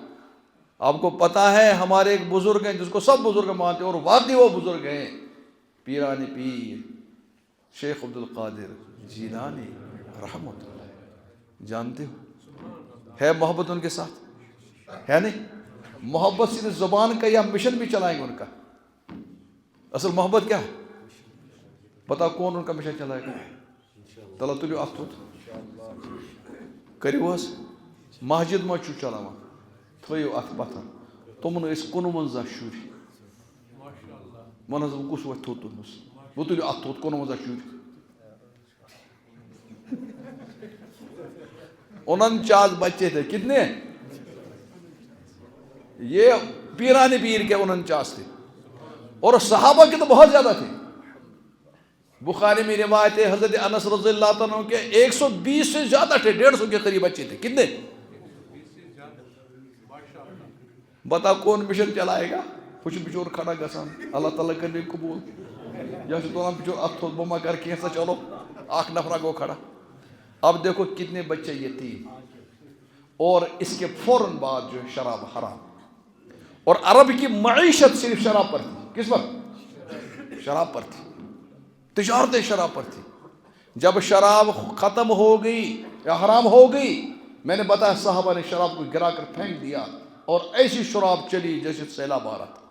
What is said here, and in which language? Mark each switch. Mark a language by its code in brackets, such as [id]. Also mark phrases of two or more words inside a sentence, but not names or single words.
[ur] آپ کو پتا ہے ہمارے ایک بزرگ ہیں جس کو سب بزرگ مانتے ہیں, اور واقعی وہ بزرگ ہیں, پیران پیر شیخ عبد القادر جیلانی [ar] رحمۃ اللہ. [ur] جانتے ہو ہے محبت ان کے ساتھ ہے نہیں؟ محبت صرف زبان کا یا مشن بھی چلائیں گے ان کا؟ اصل محبت کیا ہے بتا, کون ان کا مشن چلائے گا؟ [ks] تلا تلیو اتھ کریو حس مسجد ما چھو چلاوان, تھیو اتھ پتھر. تمن ٲسۍ 51 شُرۍ, ون حظ بہٕ کُس وۄتھِ تھوٚد تُہنس, بہٕ تُلِو اتھ تھوٚد 51 شُرۍ. [ur] 49 بچے تھے. کتنے؟ یہ پیرانے پیر کے 49 تھے, اور صحابہ کے تو بہت زیادہ تھے. بخاری میں روایت ہے حضرت انس [ar] رضی اللہ عنہ [ur] کے 120 سے زیادہ تھے, 150 کے قریب بچے تھے. کتنے؟ بتا کون مشن چلائے گا؟ [ks] وہ بچور کھڑا گسان, اللہ تعالیٰ کرنے قبول. یا تلان بچور اتھ تھوٚد, بہٕ ما کر کینٛژھا, چلو اکھ نفرا گو کھڑا. [ur] اب دیکھو کتنے بچے یتیم, اور اس کے فوراً بعد جو شراب حرام. اور عرب کی معیشت صرف شراب پر تھی. کس پر؟ شراب پر تھی. تجارتیں شراب پر تھی. جب شراب ختم ہو گئی یا حرام ہو گئی, میں نے بتایا صحابہ نے شراب کو گرا کر پھینک دیا, اور ایسی شراب چلی جیسے سیلاب آ رہا تھا.